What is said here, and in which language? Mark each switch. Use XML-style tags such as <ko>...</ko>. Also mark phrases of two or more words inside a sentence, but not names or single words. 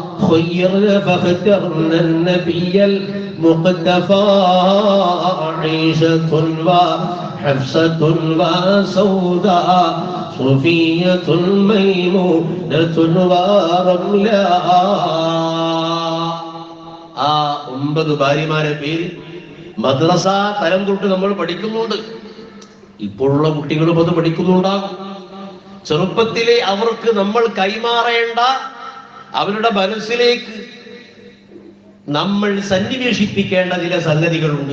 <ar>خيرنا فاخترنا النبي المقتفى عائشة وحفصة وسوداء صفية ميمونة ورملا.</ar> <ml>ആ 9 ഭാര്യമാരെ പേര് മദ്രസ തലം തൊട്ട് നമ്മൾ പഠിക്കുന്നുണ്ട്. ഇപ്പോഴുള്ള കുട്ടികളും അത് പഠിക്കുന്നുണ്ടാകും. ചെറുപ്പത്തിലെ അവർക്ക് നമ്മൾ കൈമാറേണ്ട അവരുടെ മനസ്സിലേക്ക് നമ്മൾ സന്നിവേശിപ്പിക്കേണ്ട ചില സംഗതികളുണ്ട്.</ml>